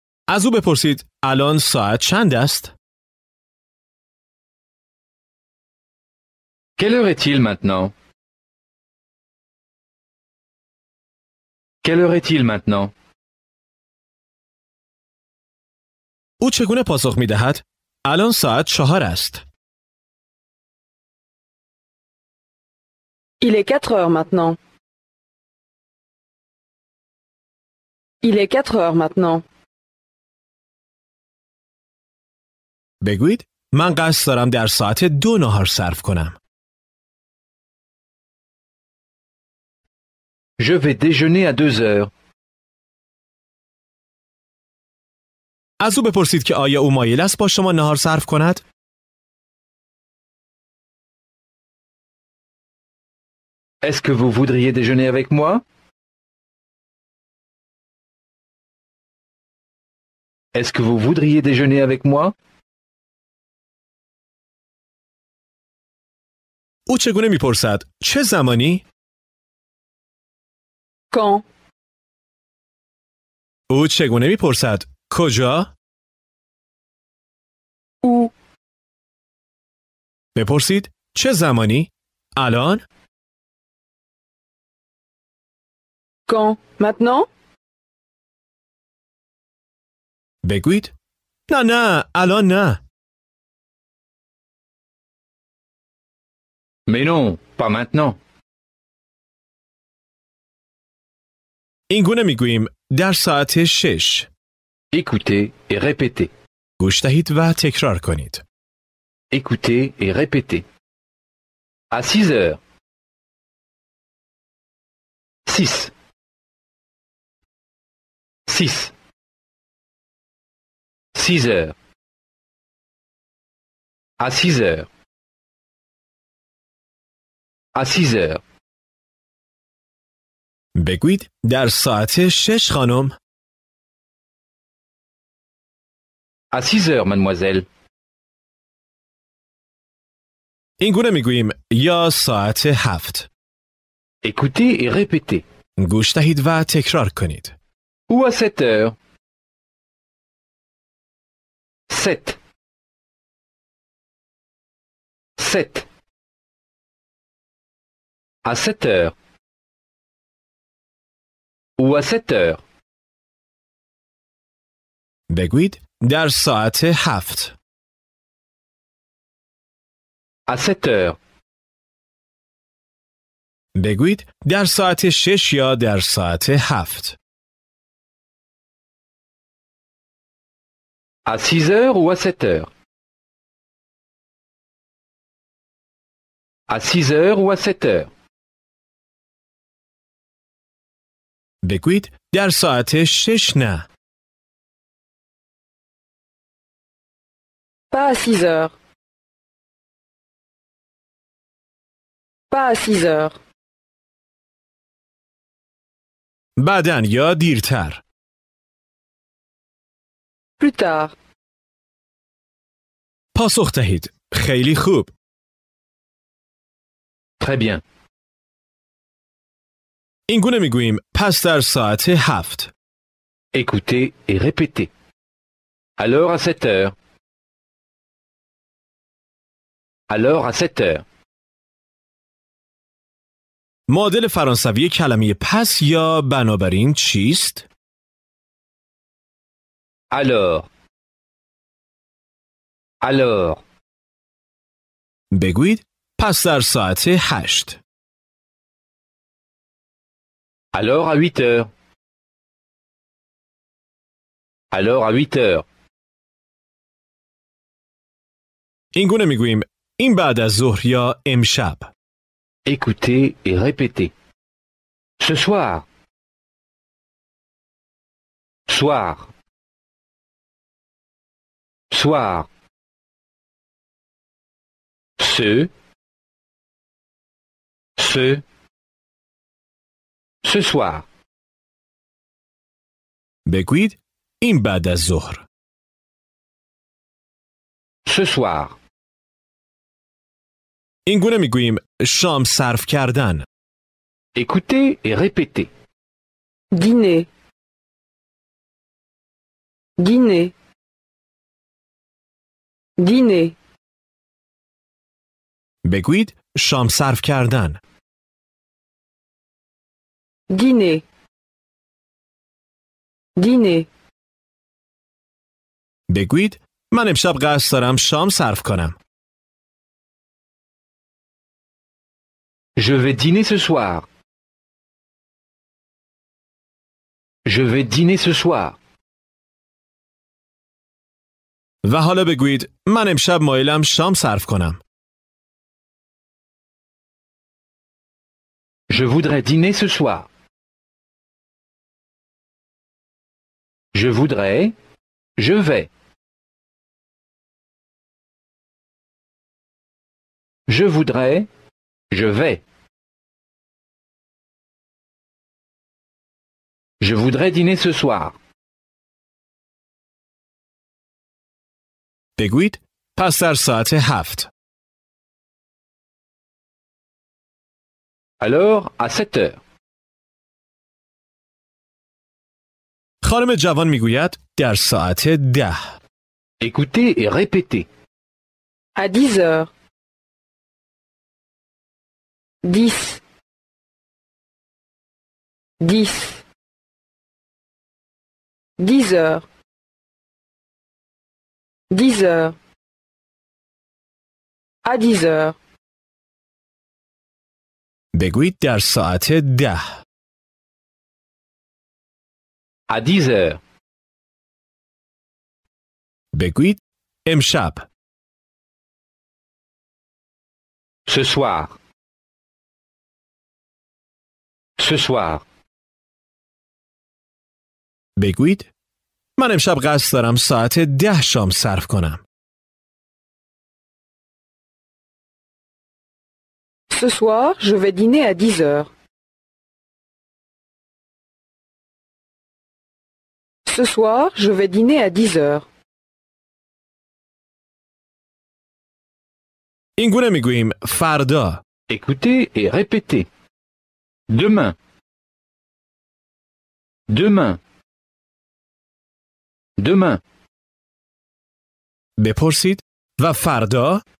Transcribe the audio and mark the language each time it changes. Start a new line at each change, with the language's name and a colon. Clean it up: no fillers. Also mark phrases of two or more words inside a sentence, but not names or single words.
Persian: از او بپرسید الان ساعت چند است؟
French: Quelle heure est-il maintenant? Quelle heure est-il maintenant?
Persian: او چگونه پاسخ می دهد؟ الان ساعت 4 است.
French: Il est 4 heures maintenant. Il est 4 heures maintenant.
Persian: بگویید من قصد دارم در ساعت 2 ناهار صرف کنم.
French: Je vais déjeuner à 2 heures.
Persian: از او بپرسید که آیا او مایل است با شما ناهار صرف کند؟
French: Est-ce que vous voudriez déjeuner avec moi? Est-ce que vous voudriez déjeuner avec moi?
Persian: او چگونه میپرسد؟ چه زمانی؟
French: Quand?
Persian: او چگونه میپرسد؟ کجا؟
French: Où?
Persian: بپرسید چه زمانی؟ الان؟
French: Quand? Maintenant?
Persian: بگویید نه الان نه.
French: Mais non, pas maintenant.
Persian: این گونه میگوییم در ساعت 6.
French: Écoutez et répétez.
Persian: گوش دهید و تکرار کنید.
French: Écoutez et répétez. À 6 heures. 6. 6. 6 heures. À 6 heures. À 6 heures.
Persian: بگویید در ساعت 6 خانم.
French: À 6 heures, mademoiselle.
Persian: این گونه میگوییم یا ساعت 7.
French: Écoutez et répétez.
Persian: گوش دهید و تکرار کنید.
French: Ou à 7 heures. 7. 7. À 7 heures. Ou à 7 heures.
Persian: بگویید در ساعت 7.
French: À 7 heures.
Persian: بگویید در ساعت 6 یا در ساعت 7.
French: À 6 heures ou à 7 heures. À 6 heures ou à 7 heures.
Persian: بگویید در ساعت 6 نه.
French: Pas à 6 heures. Pas à 6 heures.
Persian: بعدن یا دیرتر.
French: Plus tard.
Persian: پاسخ دهید. خیلی خوب.
French: Très bien.
Persian: این گونه میگوییم پس در ساعت 7.
French: Écoutez et répétez. Alors à 7 heures. Alors à 7 heures.
Persian: معادل فرانسوی کلمه پس یا بنابراین چیست؟
French: Alors. Alors.
Persian: بگویید پس در ساعت 8.
French: Alors à 8 heures. Alors à 8 heures.
Persian: این گونه میگوییم این بعد از ظهر یا امشب.
French: Écoutez et répétez. Ce soir. Soir. Soir. Ce soir.
Persian: بگویید این بعد از ظهر.
French: Ce soir.
Persian: این گونه میگوییم شام صرف کردن.
French: Écoutez et répétez. Dîner. Dîner. Dîner.
Persian: بگویید شام صرف کردن.
French: Dîner. Dîner.
Persian: بگویید من امشب قصد دارم شام صرف کنم.
French: Je vais dîner ce soir. Je vais dîner ce soir.
Persian: و حالا بگویید من امشب مایلم شام صرف کنم.
French: Je voudrais dîner ce soir. Je voudrais. Je vais. Je voudrais. Je vais. Je voudrais dîner ce soir.
Persian: بگویید پس در ساعت 7.
French: Alors, à 7 heures.
Persian: خانم جوان میگوید در ساعت 10.
French: Écoutez et répétez. À 10 heures. 10. 10. 10 heures. 10 heures. À 10 heures.
Persian: بگویید در ساعت 10.
French: À 10 heures.
Persian: بگویید امشب.
French: Ce soir. Ce soir.
Persian: بگویید من امشب قصد دارم ساعت 10 شام صرف کنم.
French: Ce soir, je vais dîner à 10 heures. Ce soir, je vais dîner à 10 heures.
Persian: این گونه میگوییم فردا.
French: Écoutez et répétez. Demain. Demain. Demain.
Persian: بپرسید و فردا؟